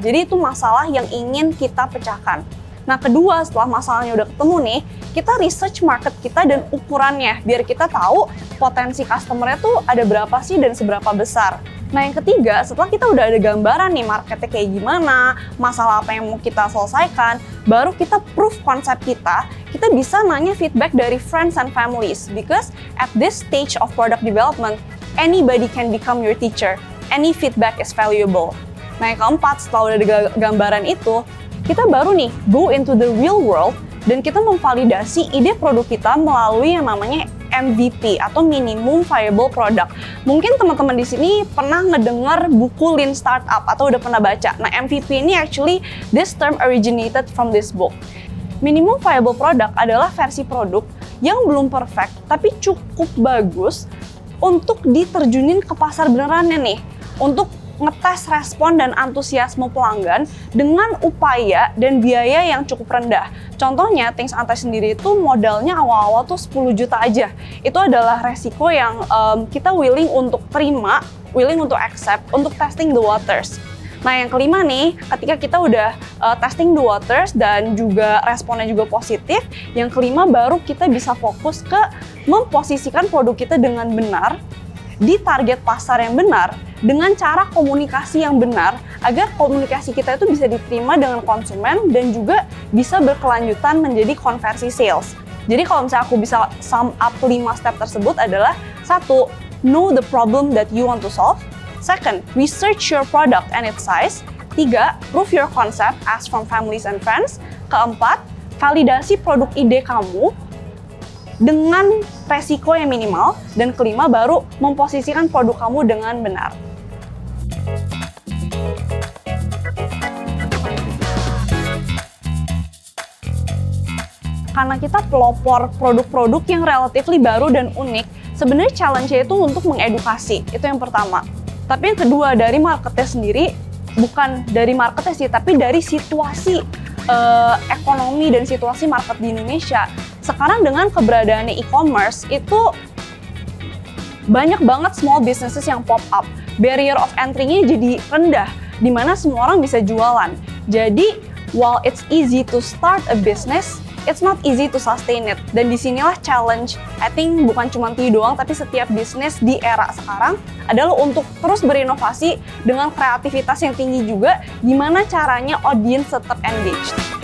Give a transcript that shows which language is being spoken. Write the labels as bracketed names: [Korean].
[Indonesian] Jadi itu masalah yang ingin kita pecahkan. Nah, kedua, setelah masalahnya udah ketemu nih, kita research market kita dan ukurannya biar kita tahu potensi customer-nya tuh ada berapa sih dan seberapa besar. Nah, yang ketiga, setelah kita udah ada gambaran nih marketnya kayak gimana, masalah apa yang mau kita selesaikan, baru kita proof konsep kita bisa nanya feedback dari [English] friends and families. Because at this stage of product development, anybody can become your teacher. Any feedback is valuable. [Indonesian] Nah, yang keempat, setelah udah ada gambaran itu, kita baru nih [English] go into the real world [Indonesian] dan kita memvalidasi ide produk kita melalui yang namanya MVP atau Minimum Viable Product. Mungkin teman-teman di sini pernah ngedengar buku Lean Startup atau udah pernah baca. Nah, MVP ini [English] actually this term originated from this book. [Indonesian] Minimum Viable Product adalah versi produk yang belum perfect tapi cukup bagus untuk diterjunin ke pasar benerannya nih, untuk ngetes respon dan antusiasme pelanggan dengan upaya dan biaya yang cukup rendah. Contohnya, Things Untouched sendiri itu modalnya awal-awal tuh 10 juta aja. Itu adalah resiko yang kita willing untuk terima, willing untuk accept, untuk [English] testing the waters. [Indonesian] Nah, yang kelima nih, ketika kita udah [English] testing the waters [Indonesian] dan juga responnya juga positif, yang kelima baru kita bisa fokus ke memposisikan produk kita dengan benar di target pasar yang benar dengan cara komunikasi yang benar agar komunikasi kita itu bisa diterima dengan konsumen dan juga bisa berkelanjutan menjadi konversi sales. Jadi kalau misalnya aku bisa sum up 5 step tersebut adalah 1. [English] Know the problem that you want to solve. 2. Research your product and its size. 3. Prove your concept, ask from families and friends. 4. [Indonesian] Validasi produk ide kamu dengan resiko yang minimal. Dan 5, baru memposisikan produk kamu dengan benar. Karena kita pelopor produk-produk yang relatifly baru dan unik, sebenarnya challenge-nya itu untuk mengedukasi. Itu yang pertama. Tapi yang kedua, dari marketnya sendiri, bukan dari marketnya sih, tapi dari situasi ekonomi dan situasi market di Indonesia, sekarang dengan keberadaannya e-commerce itu banyak banget small businesses yang pop up. Barrier of entry-nya jadi rendah, di mana semua orang bisa jualan. Jadi, [English] while it's easy to start a business, it's not easy to sustain it. [Indonesian] Dan disinilah challenge, [English] I think [Indonesian] bukan cuma TIU doang, tapi setiap bisnis di era sekarang adalah untuk terus berinovasi dengan kreativitas yang tinggi juga, gimana caranya audience tetap engaged.